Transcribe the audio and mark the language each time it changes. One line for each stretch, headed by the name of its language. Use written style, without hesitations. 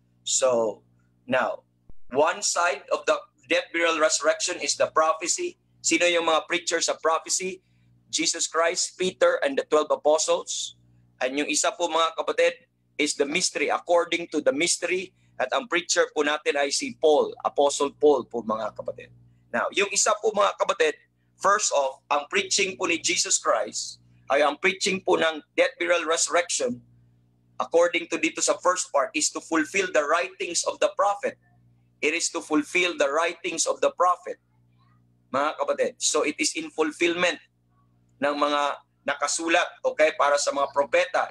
English: So, now, one side of the death, burial, resurrection is the prophecy.
Filipino: Sino yung mga preachers sa prophecy? Jesus Christ, Peter, and the 12 apostles.
English: And
Filipino: yung isa po mga kapatid
English: is the mystery, according to the mystery.
Filipino: At ang preacher po natin ay si Paul, Apostle Paul po mga kapatid. Now, yung isa po mga kapatid, first off, ang preaching po ni Jesus Christ ay ang preaching po ng death, burial, resurrection, according to dito sa first part,
English: is to fulfill the writings of the prophet. It is to fulfill the writings of the prophet.
Filipino: Mga kapatid,
English: so it is in fulfillment
Filipino: ng mga nakasulat, okay, para sa mga propeta.